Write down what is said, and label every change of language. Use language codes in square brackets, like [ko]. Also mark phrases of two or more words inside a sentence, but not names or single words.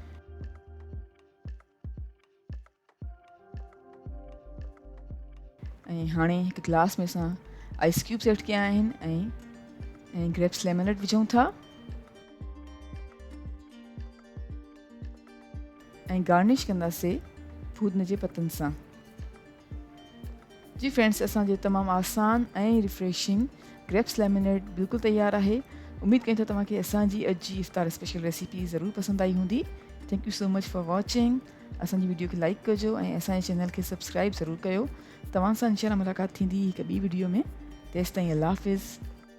[sd] ऐं हाणे हिकु गिलास में असां [en] ice cubes add [sd] कया आहिनि ऐं [en] grapes lemonade [sd] विझूं था ऐं गार्निश कंदासीं फूदन जे पतनि सां। जी फ्रेंड्स, असांजे तमामु आसान ऐं रिफ्रेशिंग [en] grapes lemonade [sd] बिल्कुलु तयारु आहे। उमेद कयूं था तव्हांखे असांजी अॼु जी इफ्तार [en] special recipe [sd] ज़रूरु पसंदि आई हूंदी। [en] thank you so much for watching. [sd] असांजी वीडियो खे लाइक कजो ऐं असांजे चैनल खे सब्सक्राइब ज़रूरु कयो। तव्हां सां [ar] إن شاء الله [sd] मुलाक़ात थींदी हिकु ॿी वीडियो में। तेसिताईं अल्लाह हाफ़िज़।